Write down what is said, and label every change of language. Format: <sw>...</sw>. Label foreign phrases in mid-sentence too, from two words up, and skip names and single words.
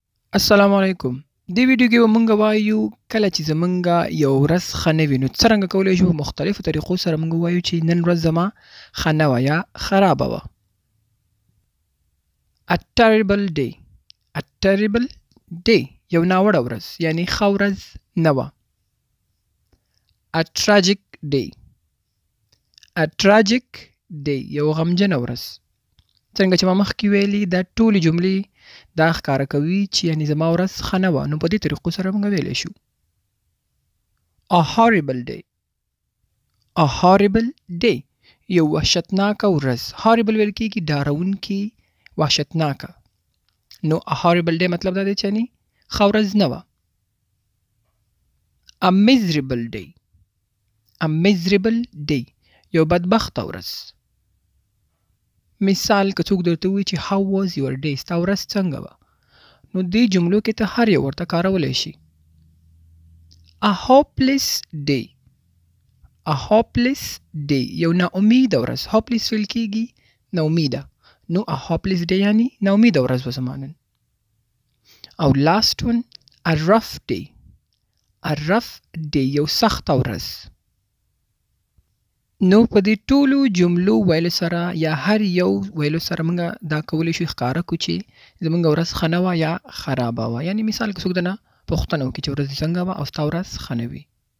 <ar>السلام علیکم.</ar> <ps>دې ویډیو کې به مونږ وایو کله چې زمونږه یو ورځ ښه نه وي نو څرنګه کولی شو په مختلفو طریقو سره مونږ ووایو چې نن ورځ زما ښه نه وه یا خرابه وه.</ps> <en>A terrible day. A terrible day.</en> <ps>یو ناوړه ورځ یعنی ښه ورځ نه وه.</ps> <en>A tragic day. A tragic day.</en> <ps>یو غمجنه ورځ. څنګه چې ما مخکې ویلي دا ټولې جملې دا ښکاره کوي چې یعنې زما ورځ ښه نه وه نو په دې طریقو سره موږ ویلی شو.</ps> <en>A horrible day. A horrible day.</en> <ps>یو وحشتناکه ورځ. horrible ویل کېږي ډارونکې وحشتناکه. نو</ps> <en>a horrible day</en> <ps>مطلب دا دی چې یعنې ښه ورځ نه وه.</ps> <en>A miserable day. A miserable day.</en> <ps>یو بدبخته ورځ. مثال که څوک درته ووایي چې</ps> <en>how was your day</en> <ps>ستا ورځ څنګه وه نو دې جملو کې ته هر یو ورته کارولی شي.</ps> <en>A hopeless day. A hopeless day.</en> <ps>یو ناامیده ورځ. hopeless ویل کېږي ناامیده. نو</ps> <en>a hopeless day</en> <ps>یعنی ناامیده ورځ به زما نن.</ps> <en>او last one a rough day. A rough day.</en> <ps>یو سخته ورځ. نو په دې ټولو جملو ویلو سره یا هر یو ویلو سره موږ دا کولی شو ښکاره کړو چې زموږ ورځ ښه نه وه یا خرابه وه. یعنې مثال که څوک درنه پوښتنه وکړي چې ورځ دې څنګه وه او ستا ورځ ښه نه وي.</ps>